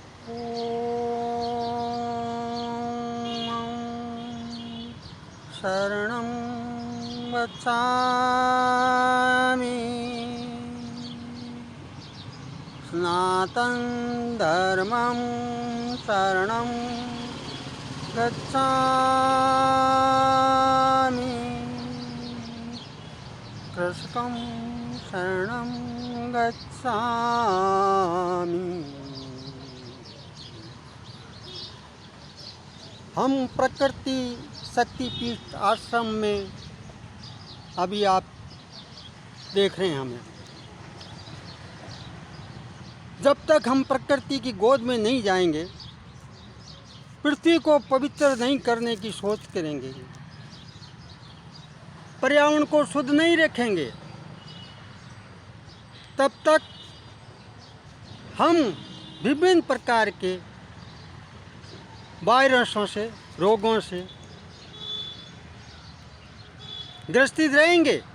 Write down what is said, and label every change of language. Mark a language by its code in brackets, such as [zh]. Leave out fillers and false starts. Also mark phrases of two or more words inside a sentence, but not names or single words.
[sa] शरणं गच्छामि सनातन धर्मं शरणं गच्छामि कृष्णं शरणं गच्छामि। [hi] हम प्रकृति शक्तिपीठ आश्रम में अभी आप देख रहे हैं हमें। जब तक हम प्रकृति की गोद में नहीं जाएंगे, पृथ्वी को पवित्र नहीं करने की सोच करेंगे, पर्यावरण को शुद्ध नहीं रखेंगे, तब तक हम विभिन्न प्रकार के वायरसों से, रोगों से ग्रसित रहेंगे।